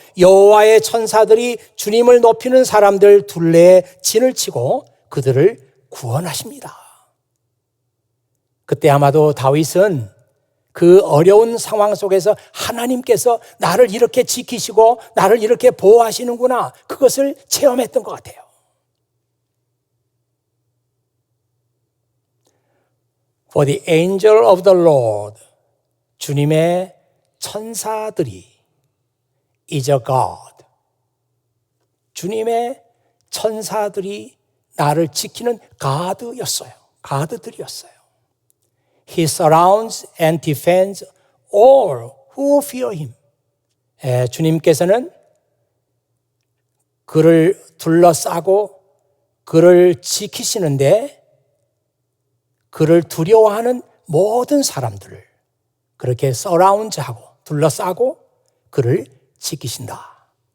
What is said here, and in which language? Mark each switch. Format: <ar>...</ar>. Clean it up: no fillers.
<ko>여호와의 천사들이 주님을 높이는 사람들 둘레에 진을 치고 그들을 구원하십니다. 그때 아마도 다윗은 그 어려운 상황 속에서 하나님께서 나를 이렇게 지키시고 나를 이렇게 보호하시는구나, 그것을 체험했던 것 같아요.</ko> <en>For the angel of the Lord,</en> <ko>주님의 천사들이</ko> <en>is a God.</en> <ko>주님의 천사들이 나를 지키는 가드였어요. 가드들이었어요.</ko> <en>He surrounds and defends all who fear him.</en> <ko>주님께서는 그를 둘러싸고 그를 지키시는데 그를 두려워하는 모든 사람들을 그렇게 서라운드하고 둘러싸고 그를 지키신다.</ko>